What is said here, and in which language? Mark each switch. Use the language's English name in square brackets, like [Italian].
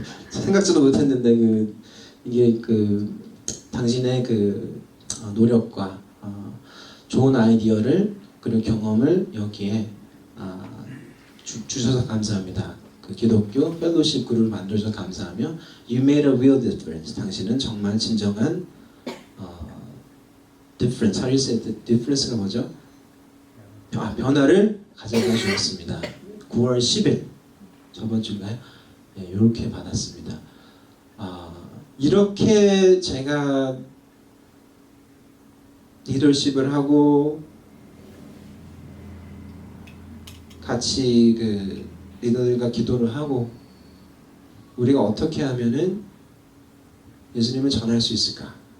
[Korean] 생각지도 못했는데 이게 당신의 노력과 좋은 아이디어를 그리고 경험을 여기에 주셔서 감사합니다. 기독교 펠로십 그룹을 만들어서 감사하며 [English] You made a real difference. [Korean] 당신은 정말 진정한 [English] difference. How do you say difference가 [Korean] 뭐죠? 변화를 가져다 주었습니다. 9월 10일 저번 주인가요? 네, 이렇게 받았습니다. 이렇게 제가 리더십을 하고 같이 그 리더들과 기도를 하고 우리가 어떻게 하면은 예수님을 전할 수 있을까?